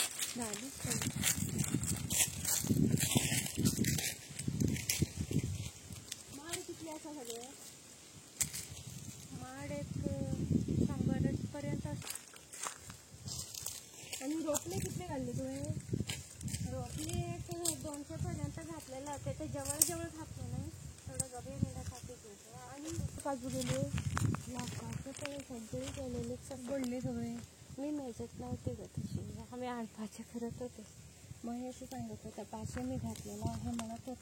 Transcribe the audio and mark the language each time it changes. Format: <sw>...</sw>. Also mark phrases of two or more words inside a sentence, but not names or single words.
<kok>माड कितले आसा सगळे? माड एक 100 पर्यंत आसा. आणि रोपले कितले घातले तुवें? रोपले एक 200 पर्यंत घातलेला.</kok> <mr>त्याच्या जवळ जवळ घातले नाही, थोडं गबे नेण्यासाठी घ्यायचं. आणि काजू गेले लाखाचे ते सगळे केलेले पडले सगळे. मी मेजत नव्हते ग तशी, आम्ही आणपाचे करत होते. मग असं सांगत होता 500 मी घातलेला आहे म्हणत होता.</mr>